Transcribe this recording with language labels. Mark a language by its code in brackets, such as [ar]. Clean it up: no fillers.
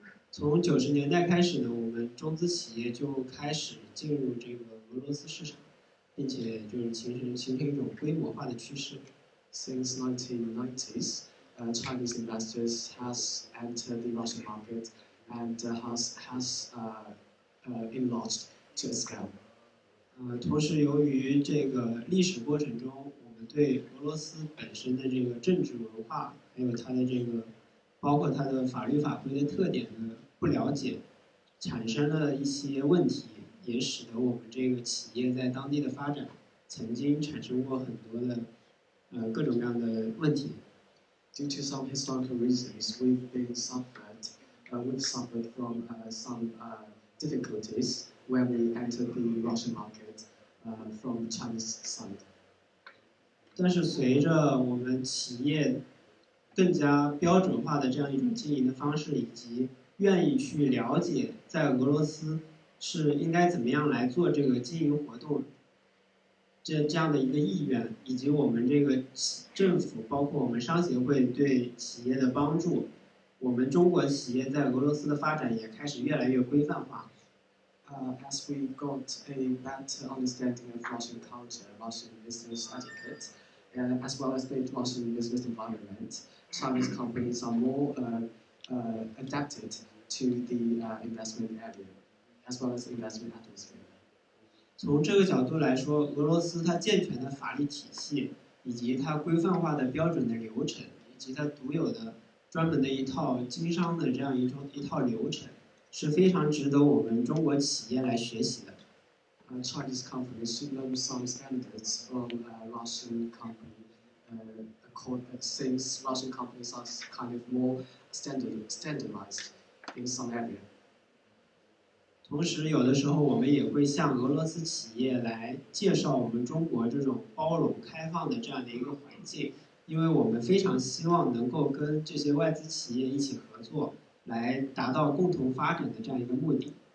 [zh] 从90年代开始呢，我们中资企业就开始进入这个俄罗斯市场，并且就是形成一种规模化的趋势。 [en] Since 1990s, Chinese investors has entered the Russian market and has enlarged to a scale. [zh] 同时，由于这个历史过程中，我们对俄罗斯本身的这个政治文化，还有它的这个，包括它的法律法规的特点的不了解，产生了一些问题，也使得我们这个企业在当地的发展曾经产生过很多的各种各样的问题。 [en] due to some historical reasons, we've suffered from some difficulties when we entered the Russian market from Chinese side. [zh] 但是随着我们企业更加标准化的这样一种经营的方式，以及愿意去了解在俄罗斯是应该怎么样来做这个经营活动，这样的一个意愿，以及我们这个政府包括我们商协会对企业的帮助，我们中国企业在俄罗斯的发展也开始越来越规范化。 [en] As we got a better understanding of Russian culture, Russian business etiquette, as well as the Russian business environment, Chinese companies are more adapted to the investment area, as well as investment atmosphere. [zh] 从这个角度来说，俄罗斯它健全的法律体系，以及它规范化的标准的流程，以及它独有的专门的一套经商的这样一套流程，是非常值得我们中国企业来学习的。 [en] Chinese companies should know some standards from Russian company, since Russian companies are kind of more standardized in some area. [zh] 同时，有的时候我们也会向俄罗斯企业来介绍我们中国这种包容开放的这样的一个环境，因为我们非常希望能够跟这些外资企业一起合作，来达到共同发展的这样一个目的。